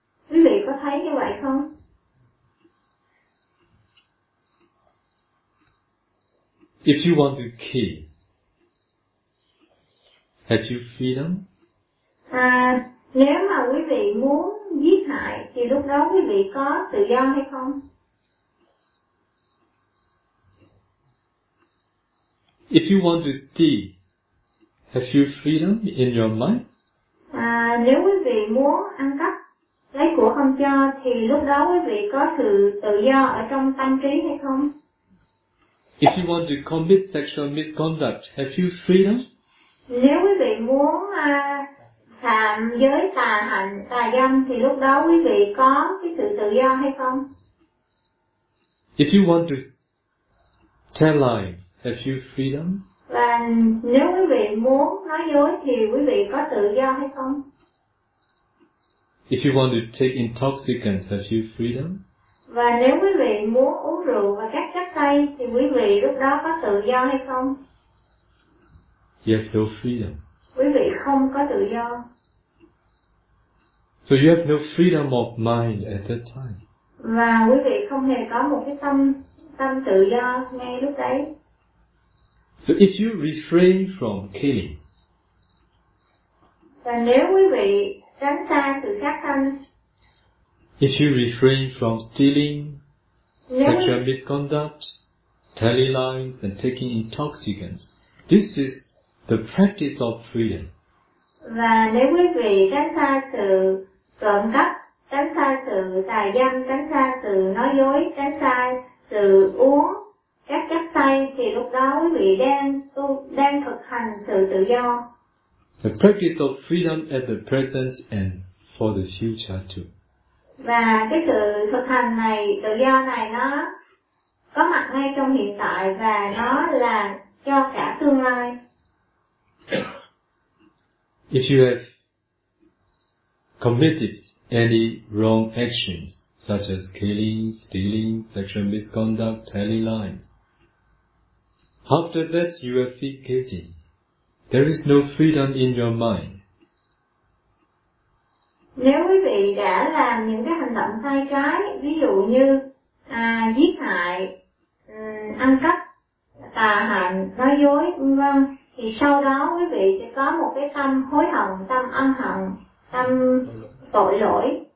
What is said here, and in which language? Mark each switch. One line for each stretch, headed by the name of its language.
Vietnamese: Quý vị có thấy như vậy không?
English: If you want to keep, have you freedom?
Vietnamese: Nếu mà quý vị muốn giết hại thì lúc đó quý vị có tự do hay không?
English: If you want to steal, have you freedom in your mind?
Vietnamese: Nếu quý vị muốn ăn cắp, lấy của không cho thì lúc đó quý vị có sự tự do ở trong tâm trí hay không?
English: If you want to commit sexual misconduct, have you freedom?
Vietnamese: Nếu quý vị muốn phạm giới tà hạnh, tà dâm thì lúc đó quý vị có cái sự tự do hay không?
English: If you want to tell lies, have you freedom?
Vietnamese: Và nếu quý vị muốn nói dối thì quý vị có tự do hay không?
English: If you want to take intoxicants, have you freedom?
Vietnamese: Và nếu quý vị muốn uống rượu và các chất say thì quý vị lúc đó có tự do hay không?
English: You have no freedom.
Vietnamese: Quý vị không có tự do.
English: So you have no freedom of mind at that time.
Vietnamese: Và quý vị không hề có một cái tâm tự do ngay lúc đấy.
English: So if you refrain from killing.
Vietnamese: Và nếu quý vị tránh xa sự sát tâm.
English: If you refrain from stealing, sexual misconduct, telling lies and taking intoxicants, this is the practice of freedom.
Vietnamese: Và nếu quý vị tránh xa sự trộm cắp, tránh xa sự tà dâm, tránh xa sự nói dối, tránh xa sự uống các chất say thì lúc đó quý vị đang thực hành sự tự do.
English: The practice of freedom at the present and for the future too.
Vietnamese: Và cái sự thực hành này, tự do này nó có mặt ngay trong hiện tại và nó là cho cả tương lai.
English: If you have committed any wrong actions, such as killing, stealing, sexual misconduct, telling lies, after that you are feel guilty. There is no freedom in your mind.
Vietnamese: Nếu quý vị đã làm những cái hành động sai trái, ví dụ như giết hại, ăn cắp, tà hạnh, nói dối, v.v. Thì sau đó quý vị sẽ có một cái tâm hối hận, tâm ân hận, tâm tội lỗi.